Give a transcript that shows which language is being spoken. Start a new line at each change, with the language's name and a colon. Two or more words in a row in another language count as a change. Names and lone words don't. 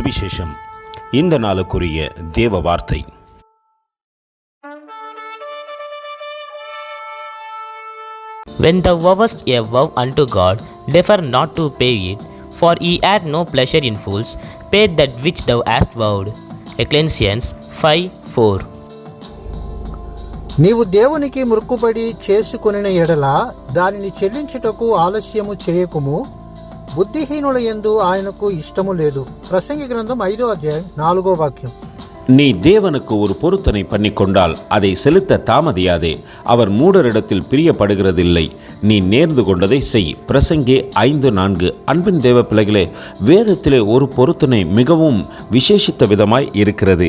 Tamil: சுவிசேஷம். இந்த நாளுக்குரிய தேவ வார்த்தை.
English: When thou vowest a vow unto God, defer not to pay it, for he had no pleasure in fools. Pay that which thou hast vowed. Ecclesiastes 5:4.
Telugu: నీవు దేవునికి మొక్కుబడి చేసుకొనిన ఎడల దానిని చెల్లించుటకు ఆలస్యము చేయకుము. బుద్ధిహీనుల యందు ఆయనకు ఇష్టము లేదు. ప్రసంగి గ్రంథం 5వ అధ్యాయం 4వ వాక్యం.
Tamil: நீ தேவனுக்கு ஒரு பொருத்தனை பண்ணிக்கொண்டால் அதை செலுத்த தாமதியாதே. அவர் மூடரிடத்தில் பிரியப்படுகிறதில்லை. நீ நேர்ந்து கொண்டதை செய். பிரசங்கி 5:4. அன்பின் தேவ பிள்ளைகளே, வேதத்திலே ஒரு பொருத்தனை மிகவும் விசேஷித்த விதமாய் இருக்கிறது.